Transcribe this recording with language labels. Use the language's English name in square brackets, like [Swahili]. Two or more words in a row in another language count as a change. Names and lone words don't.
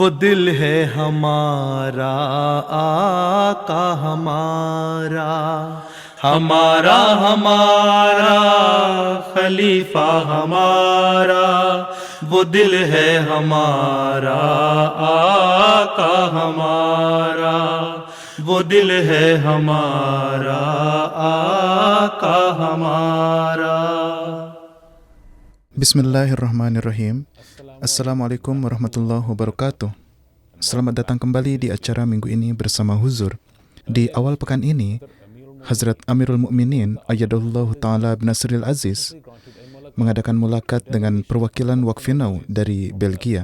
[Urdu] دل ہے ہمارا، آقا ہمارا، ہمارا ہمارا خلیفہ ہمارا، وہ دل ہے ہمارا، آقا ہمارا، وہ دل ہے ہمارا، آقا ہمارا. [Arabic] بسم الله الرحمن الرحيم. السلام عليكم ورحمة الله وبركاته. [Indonesian] Selamat datang kembali di acara minggu ini bersama Huzur. Di awal pekan ini, Hazrat Amirul Mukminin [Arabic] Ayyadahullahu Ta'ala Binasril Aziz [Indonesian] mengadakan mulakat dengan perwakilan Waqfinau dari Belgia.